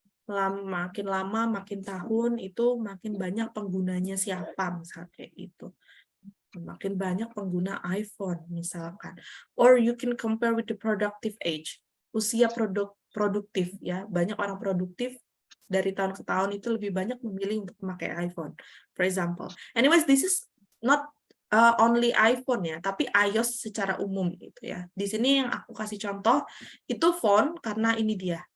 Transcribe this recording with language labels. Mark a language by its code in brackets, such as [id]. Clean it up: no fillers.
[id] Makin lama, makin tahun, itu makin banyak penggunanya siapa, misalnya kayak gitu. Makin banyak pengguna iPhone misalkan. [en] Or you can compare with the productive age. [id] Usia produktif ya. Banyak orang produktif dari tahun ke tahun itu lebih banyak memilih untuk memakai iPhone. [en] For example. Anyways, this is not only iPhone ya, [id] tapi iOS secara umum gitu ya. Di sini yang aku kasih contoh itu phone karena ini dia.